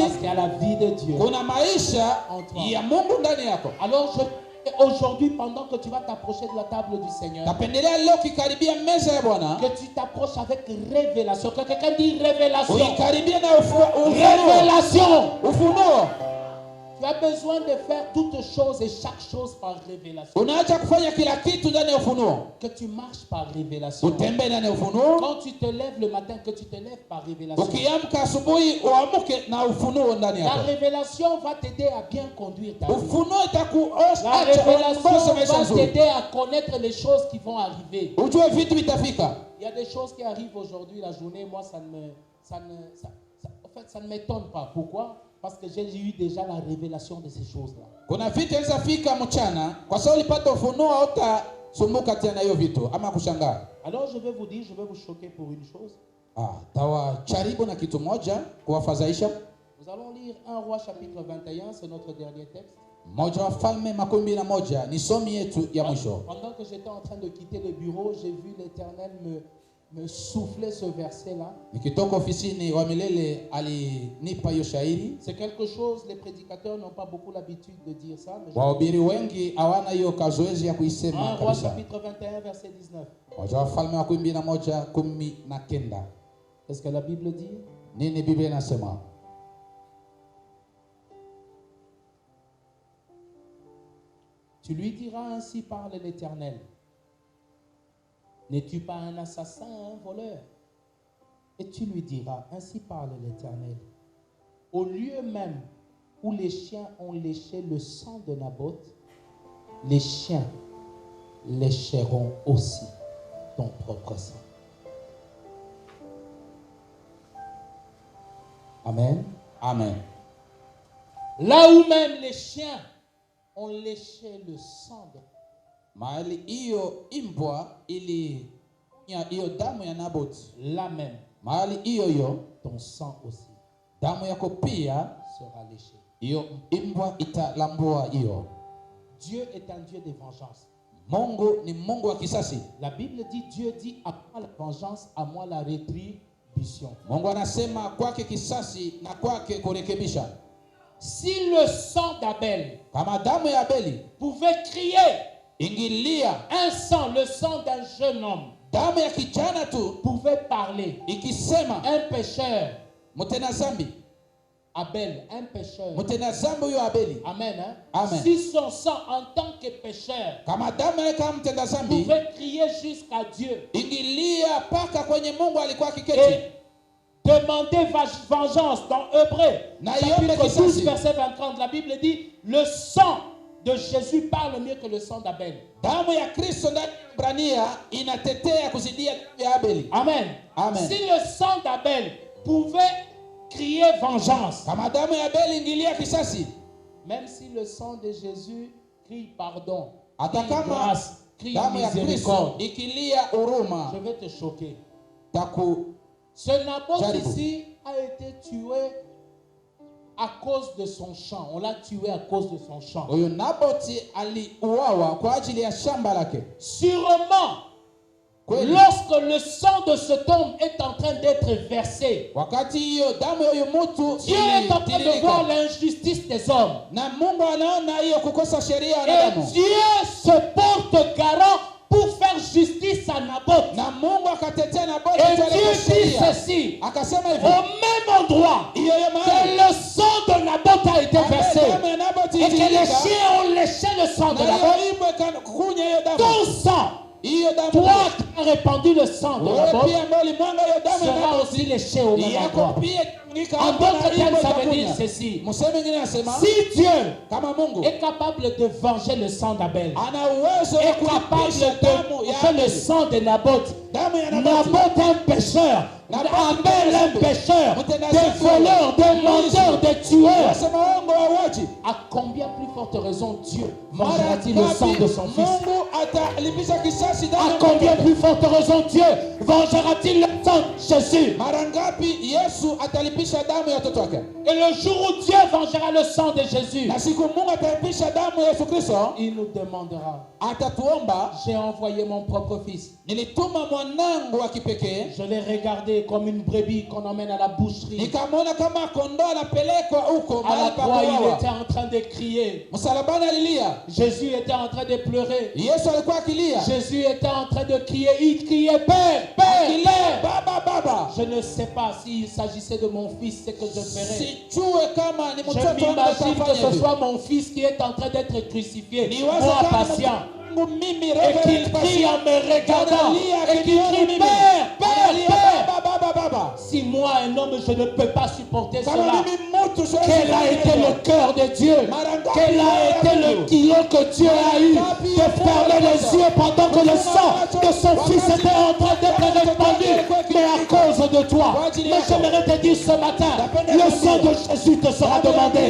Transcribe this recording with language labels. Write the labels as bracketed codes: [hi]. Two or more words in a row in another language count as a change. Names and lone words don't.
[fr] Parce qu'il y a la vie de Dieu. [sw] Kuna maisha [fr] En toi. [sw] ya Mungu ndani yako. [fr] Alors aujourd'hui, pendant que tu vas t'approcher de la table du Seigneur, [sw] Napendelea leo kikaribia meza ya Bwana, [fr] que tu t'approches avec révélation. Que quelqu'un dit révélation. [sw] uikaribie na ufunuo. [fr] Révélation. [sw] Ufunuo. [fr] Tu as besoin de faire toutes choses et chaque chose par révélation. [sw] Unaacha kufanya kila kitu ndani ya ufunuo. [fr] Que tu marches par révélation. [sw] Utembee ndani ya ufunuo. [fr] Quand tu te lèves le matin, que tu te lèves par révélation. [sw] Ukiamka asubuhi uamke na ufunuo ndani [fr] La [sw] yako. [fr] révélation va t'aider à bien conduire ta vie. [sw] Ufunuo [fr] La [sw] itakuongoza [fr] révélation [sw] maisha [fr] va [sw] nzuri. [fr] t'aider à connaître les choses qui vont arriver. [sw] Ujue vitu vitafika. [fr] Il y a des choses qui arrivent aujourd'hui, la journée, moi, en fait, ça ne m'étonne pas. Pourquoi? Parce que j'ai eu déjà la révélation de ces choses-là. [sw] Kuna vitu vinawezafika mchana kwa sababu ulipata ufunuo, hautasumbuka tena hiyo vitu ama kushangaa. [fr] Alors je vais vous dire, je vais vous choquer pour une chose. [sw] Tawajaribu na kitu moja kuwafadhaisha. [fr] Nous allons lire 1 Roi chapitre 21, c'est notre dernier texte. [sw] Moja Wafalme 21 ni somi yetu ya mwisho. [fr] Pendant que j'étais en train de quitter le bureau, j'ai vu l'Éternel me souffler ce verset-là. [sw] Nikitoka ofisini wa milele alinipa hiyo shairi. [fr] C'est quelque chose, les prédicateurs n'ont pas beaucoup l'habitude de dire ça. Mais [sw] Wahubiri wengi hawana hiyo kazoezi ya kuisema [fr] 1 Roi [sw] kabisa. [fr] chapitre 21, verset 19. [sw] Moja Wafalme 21:19. [fr] Qu'est-ce que la Bible dit? [sw] Nini Biblia inasema? [fr] Tu lui diras, ainsi parle l'Éternel. N'es-tu pas un assassin, un voleur? Et tu lui diras, ainsi parle l'Éternel. Au lieu même où les chiens ont léché le sang de Naboth, les chiens lécheront aussi ton propre sang. Amen. Amen. Là où même les chiens ont léché le sang de [sw] Mahali hiyo imbwa ili hiyo damu ya Naboth, [fr] là même, [sw] mahali hiyo [fr] ton sang aussi [sw] damu yako pia [fr] sera léché. [sw] hiyo imbwa italambua hiyo. [fr] Dieu est un Dieu de vengeance. [sw] Mungu ni Mungu wa kisasi. [fr] La Bible dit, Dieu dit, à moi la vengeance, à moi la rétribution. [sw] Mungu anasema kwake kisasi na kwake kurekebisha. [fr] Si le sang d'Abel [sw] Kama damu ya Abeli [fr] pouvait crier, [sw] ingilia, [fr] un sang, le sang d'un jeune homme, [sw] damu ya kijana tu [fr] pouvait parler, [sw] ikisema, [fr] un pécheur, [sw] mtenda zambi, [fr] Abel, un pécheur. [sw] mtenda zambi huyo Abeli. [fr] Amen, hein? [sw] Amen. [fr] Si son sang en tant que pécheur [sw] Kama damu yake kama mtenda zambi [fr] pouvait crier jusqu'à Dieu [sw] ingilia paka kwenye Mungu alikuwa akiketi [fr] et demander vengeance dans Hébreux, chapitre 12, verset 23, la Bible dit, le sang de Jésus parle mieux que le sang d'Abel. [sw] damu ya Kristo ndani ya Ibrania inatetea kuzidia damu ya Abeli. [fr] Amen. [sw] Amen. [fr] Si le sang d'Abel pouvait crier vengeance, [sw] Kama damu ya Abeli ingilia kisasi, [fr] même si le sang de Jésus crie pardon, [sw] hata [fr] crie [sw] kama [fr] grâce, crie [sw] damu ya Kristo [fr] miséricorde, [sw] ikilia huruma, [fr] je vais te choquer. [sw] taku [fr] Ce Naboth [sw] Jaribu. [fr] ici a été tué à cause de son champ. On l'a tué à cause de son champ. [sw] huyu Naboti aliuawa kwa ajili ya shamba lake. [fr] Sûrement, [sw] Kweli, [fr] lorsque le sang de cet homme est en train d'être versé, [sw] wakati hiyo damu ya huyu mtu [fr] Dieu est en train de voir [sw] ilitiririka, [fr] l'injustice des hommes. [sw] na Mungu anaona hiyo kukosa sheria ya [fr] Et [sw] wanadamu, [fr] Dieu se porte garant pour faire justice à Naboth. [sw] na Mungu akatetea Naboti [fr] Et [sw] kwa [fr] Dieu dit [sw] sheria. [fr] ceci, [sw] Akasema hivi, [fr] au même endroit [sw] hiyo hiyo [fr] que [sw] mahali [fr] le sang de Naboth a été versé [sw] damu ya Naboti [fr] et que les [sw] ilitiririka, [fr] chiens ont léché le sang de [sw] na [fr] Naboth, [sw] hiyo ibwe kunywa hiyo damu, [fr] ton sang, [sw] hiyo damu, [fr] toi qui as répandu le sang de [sw] wewe [fr] Naboth, [sw] pia ambao ulimwanga hiyo damu ya [fr] sera [sw] Naboti, [fr] aussi léché au même [sw] yako [fr] endroit. [sw] pia itamwagika [fr] En [sw] hapo, na [fr] d'autres termes, [sw] ibwe [fr] ça veut dire [sw] itakunywa. [fr] ceci. [sw] Msemo mwingine anasema [fr] Si Dieu [sw] kama Mungu [fr] est capable de venger le sang d'Abel, [sw] ana uwezo wa [fr] est capable [sw] kulipisha damu [fr] de [sw] ya [fr] venger le [sw] Abeli, [fr] sang de Naboth, [sw] damu ya Naboti, [fr] Naboth un pécheur, Abel un pécheur, des voleurs, des menteurs, des tueurs. [sw] wasema wangu wauaji, [fr] À combien plus forte raison Dieu [sw] mara [fr] vengera-t-il le sang de son [sw] ngapi [fr] fils? [sw] Mungu atalipisha kisasi damu [fr] À [sw] ya [fr] combien [sw] mtoto? [fr] plus forte raison Dieu vengera-t-il le sang de Jésus? [sw] Mara ngapi Yesu atalipisha damu ya watoto wake? [fr] Et le jour où Dieu vengera le sang de Jésus, [sw] Na siku Mungu atalipisha damu ya Yesu Kristo, [fr] il nous demandera, [sw] atatuomba, [fr] j'ai envoyé mon propre fils, [sw] nilituma mwanangu wa kipekee, [fr] je l'ai regardé comme une brebis qu'on emmène à la boucherie. [sw] nikamwona kama kondoo anapelekwa huko [fr] À la [sw] mahali pa [fr] croix, il [sw] kuuawa. [fr] était en train de crier. [sw] Msalabani alilia, [fr] Jésus était en train de pleurer. Yesu alikuwa akilia, Jésus était en train de crier. Il criait, Père, Père, [sw] akilia, [fr] Père. [sw] baba baba. [fr] Je ne sais pas s'il s'agissait de mon fils, ce que je ferais. [sw] Sijue kama ni [fr] Je [sw] mtoto wangu [fr] m'imagine que [sw] atafanya [fr] ce [sw] hivi. [fr] soit mon fils qui est en train d'être crucifié, [sw] Niwaze [fr] moi [sw] kama [fr] patient, [sw] mtoto wangu mimi [fr] et Reverend qu'il crie patient, en me regardant, [sw] analia [fr] et qu'il [sw] akiniona [fr] crie, [sw] mimi. [fr] Père, Père, [sw] Analia, [fr] Père. [sw] baba baba baba. [fr] Si moi, un homme, je ne peux pas supporter [sw] Kama [fr] cela, [sw] mimi mtu siwezi [fr] quel a [sw] kufanya [fr] été [sw] hivyo. [fr] le cœur de Dieu? Quel a été le kilo que Dieu a eu de fermer les yeux pendant que le sang de son fils était en train d'être répandu, mais à cause de toi. Mais j'aimerais te dire ce matin, le sang de Jésus te sera demandé.